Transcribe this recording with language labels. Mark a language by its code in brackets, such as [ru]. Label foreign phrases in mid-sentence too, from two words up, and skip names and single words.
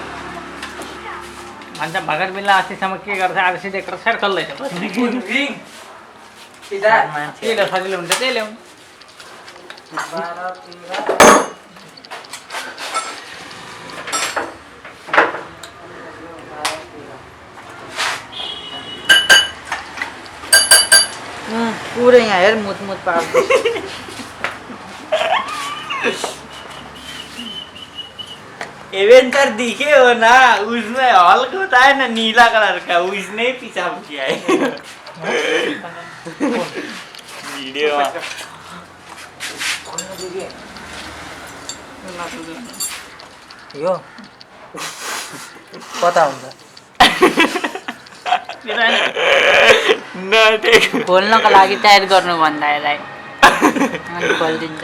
[ne] भन्छ भगत बिल्ला अस्तिसम्म के गर्छ अब सिधै क्रसर खोल्दैछ के सजिलो हुन्छ त्यही ल्याउनु पुरै यहाँ हेर मुत पार्दै [hi] एवेंजर दिखे हो ना उसमें हल्क होता है ना नीला कलर का उसने पीछा किया है वीडियो [ne] यो कता हुन्छ खोल्नको लागि टाइट गर्नु भन्दा यसलाई अनि खोलिदिन्छ